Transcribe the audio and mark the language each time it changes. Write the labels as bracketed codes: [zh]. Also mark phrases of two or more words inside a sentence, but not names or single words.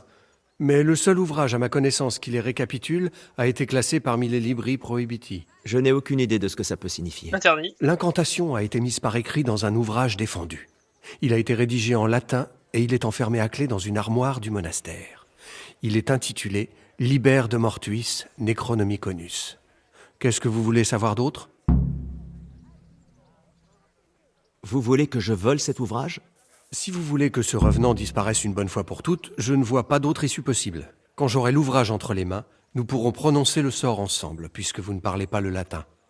[fr] Mais le seul ouvrage à ma connaissance qui les récapitule a été classé parmi les [la] libri prohibiti. [fr] Je n'ai aucune idée de ce que ça peut signifier. Interdit. L'incantation a été mise par écrit dans un ouvrage défendu. Il a été rédigé en latin et il est enfermé à clé dans une armoire du monastère. Il est intitulé « Liber de mortuis necronomiconus ». Qu'est-ce que vous voulez savoir d'autre? Vous voulez que je vole cet ouvrage? Si vous voulez que ce revenant disparaisse une bonne fois pour toutes, je ne vois pas d'autre issue possible. Quand j'aurai l'ouvrage entre les mains, nous pourrons prononcer le sort ensemble, puisque vous ne parlez pas le latin.